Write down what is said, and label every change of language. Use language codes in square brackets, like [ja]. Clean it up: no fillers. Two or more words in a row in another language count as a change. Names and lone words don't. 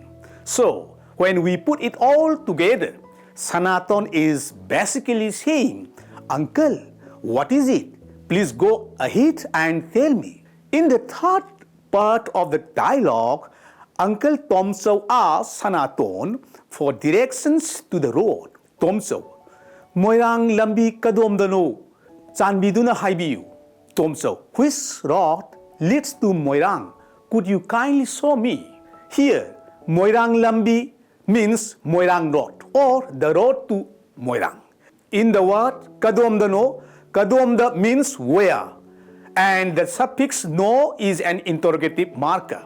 [en] So, when we put it all together, Sanaton is basically saying, uncle, what is it? Please go ahead and tell me. In the third part of the dialogue, Uncle Tomso asks Sanaton for directions to the road. [mni] Tomso, moirang lambi kadomdano, chanbiduna haibiu. [en] Tomso, which road leads to Moirang? Could you kindly show me? Here, [mni] Moirang lambi [en] means Moirang road or the road to Moirang. In the word kadomdano, kadomda means where, and the suffix no is an interrogative marker.